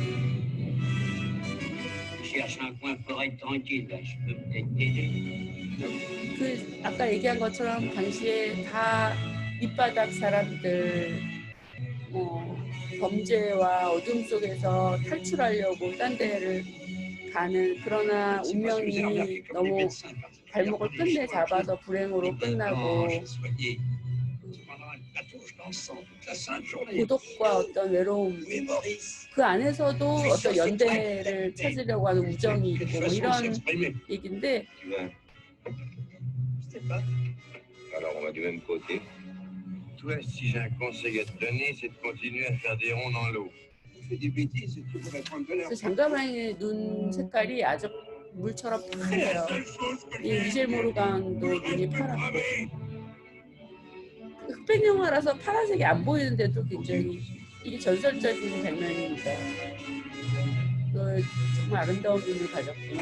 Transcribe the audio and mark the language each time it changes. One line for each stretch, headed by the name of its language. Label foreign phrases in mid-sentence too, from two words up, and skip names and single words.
Korean: 그 아까 얘기한 것처럼 당시에 다 밑바닥 사람들 뭐 범죄와 어둠 속에서 탈출하려고 딴 데를 가는 그러나 운명이 너무 발목을 끝내 잡아서 불행으로 끝나고 고독과 어떤 외로움 그 안에서도 어떤 연대를 찾으려고 하는 우정이 있고 뭐 이런 얘기인데
French: Alors, on va du même côté. Toi, si j'ai un conseil à te donner, c'est de continuer à faire des ronds dans l'eau. Tu fais des bêtises et tu pourrais prendre de l'air.
Korean: 그 장가방의 눈 색깔이 아주 물처럼 파래요. 이 미셸 모르강도 눈이 파랗고 흑백 영화라서 파란색이 안 보이는데도 굉장히 이게 전설적인 장면이니까 정말 아름다운 눈을 가졌구나.